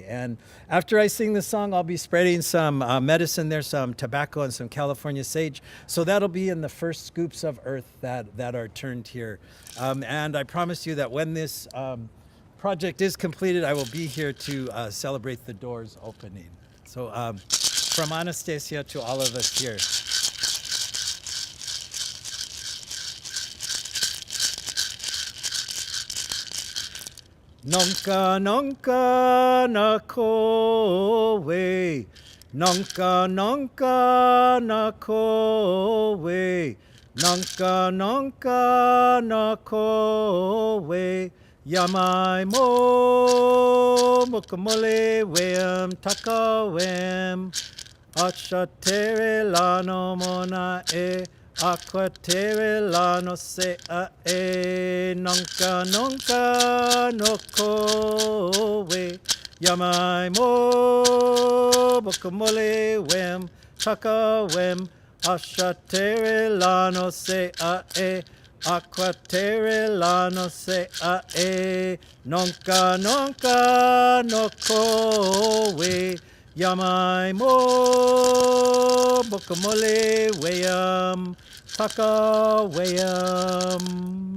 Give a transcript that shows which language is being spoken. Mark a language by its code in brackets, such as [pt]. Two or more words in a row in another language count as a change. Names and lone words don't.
[en] And after I sing the song, I'll be spreading some medicine there, some tobacco and some California sage. So that'll be in the first scoops of earth that are turned here. And I promise you that when this project is completed, I will be here to celebrate the doors opening. So from Anastasia to all of us here. Nonka nonka na kowe, nonka nonka na kowe, nonka nonka na kowe. Yamai mo mukamole wem takawem achatere lano mona aquatere lano se nonka nonka no kowe Yamai mo mukamole wem takawem achatere lano se Aquatere lano se a e nonka nonka no koe yamai mo bokamole weyam taka weyam.